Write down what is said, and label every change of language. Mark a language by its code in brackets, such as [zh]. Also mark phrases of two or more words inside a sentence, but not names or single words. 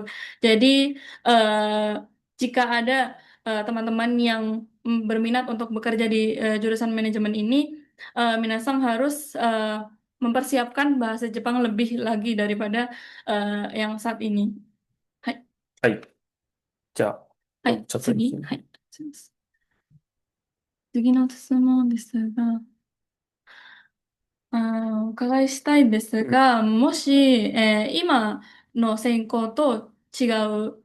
[id] Jadi eh, jika ada teman-teman yang berminat untuk bekerja di jurusan manajemen ini, Minasang harus mempersiapkan bahasa Jepang lebih lagi daripada yang saat ini. [ja] Hai, はい。じゃあ、はい、ちょっといき次、はい、すいません。次の質問ですが、お伺いしたいですうん、が、もし、今の専攻とう、